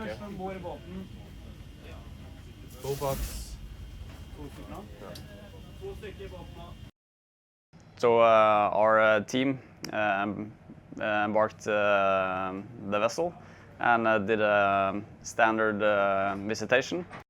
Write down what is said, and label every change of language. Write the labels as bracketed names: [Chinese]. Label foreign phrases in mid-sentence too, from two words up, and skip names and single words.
[Norwegian] Først ombord I båten. To box. To stykker I båten. [English] So our team embarked the vessel and did a standard visitation.